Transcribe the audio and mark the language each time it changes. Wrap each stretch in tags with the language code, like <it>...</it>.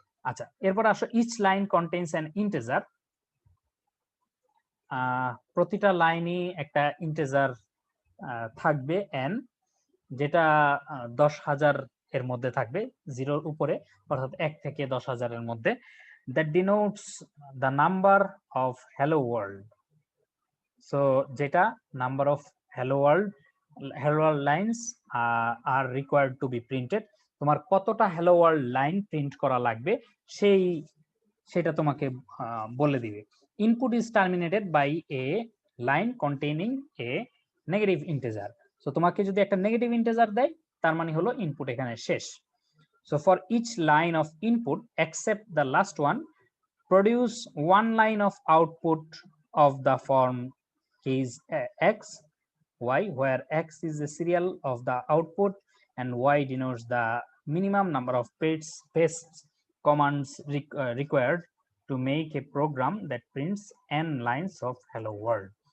<bn>আচ্ছা, এরপর আসো</bn> <en>Each line contains an integer.</en> <bn>প্রতিটা লাইনই একটা ইন্টিজার থাকবে n, যেটা 10,000 এর মধ্যে থাকবে, 0-র উপরে, অর্থাৎ 1 থেকে 10,000 এর মধ্যে।</bn> <en>that denotes the number of hello world. so</en> <bn>যেটা</bn> <en>Number of hello world lines are required to be printed.</en> <bn>তোমার কতটা hello world লাইন প্রিন্ট করা লাগবে সেটা তোমাকে বলে দিবে।</bn> <en>input is terminated by a line containing a negative integer.</en> <bn>so তোমাকে যদি একটা নেগেটিভ ইন্টিজার দেয় তার মানে হলো ইনপুট এখানে শেষ।</bn> <en>so for each line of input except the last one, produce one line of output of the form case x y, where x is the serial of the output and y denotes the minimum number of paste commands required to make a program that prints n lines of hello world.</en>